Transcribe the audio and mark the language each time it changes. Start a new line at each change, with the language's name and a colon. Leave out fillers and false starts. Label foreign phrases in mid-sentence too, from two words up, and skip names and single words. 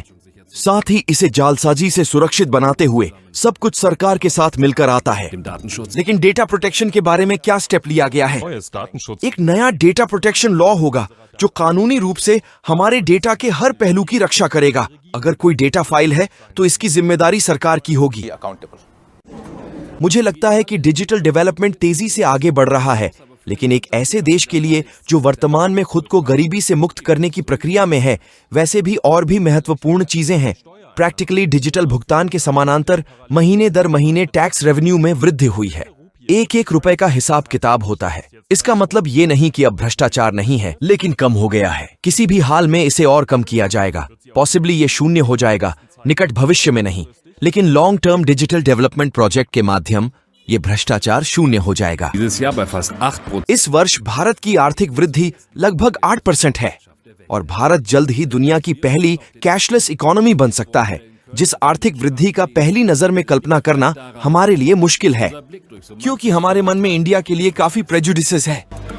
Hindi: साथ ही इसे जालसाजी से सुरक्षित बनाते हुए सब कुछ सरकार के साथ मिलकर आता है।
German: dem Datenschutz
Hindi: लेकिन
English: data protection
Hindi: के बारे में क्या स्टेप लिया गया है?
German: neues Datenschutz.
Hindi: एक नया
English: data protection law
Hindi: होगा जो कानूनी रूप से हमारे डेटा के हर पहलू की रक्षा करेगा। अगर कोई
English: data file
Hindi: है तो इसकी जिम्मेदारी सरकार की होगी।
English: be accountable.
Hindi: मुझे लगता है कि
English: digital development
Hindi: तेजी से आगे बढ़ रहा है, लेकिन एक ऐसे देश के लिए जो वर्तमान में खुद को गरीबी से मुक्त करने की प्रक्रिया में है, वैसे भी और भी महत्वपूर्ण चीजें हैं। प्रैक्टिकली डिजिटल भुगतान के समानांतर महीने दर महीने
English: tax revenue
Hindi: में वृद्धि हुई है। एक एक रुपए का हिसाब किताब होता है। इसका मतलब ये नहीं कि अब भ्रष्टाचार नहीं है, लेकिन कम हो गया है। किसी भी हाल में इसे और कम किया जाएगा। पॉसिबली ये शून्य हो जाएगा, निकट भविष्य में नहीं, लेकिन
English: long term digital development project
Hindi: के माध्यम ये भ्रष्टाचार शून्य हो जाएगा।
German: dieses Jahr bei fast 8%.
Hindi: इस वर्ष भारत की आर्थिक वृद्धि लगभग 8% है और भारत जल्द ही दुनिया की पहली
English: cashless economy
Hindi: बन सकता है, जिस आर्थिक वृद्धि का पहली नजर में कल्पना करना हमारे लिए मुश्किल है, क्योंकि हमारे मन में इंडिया के लिए काफी प्रेजुडिसेस है।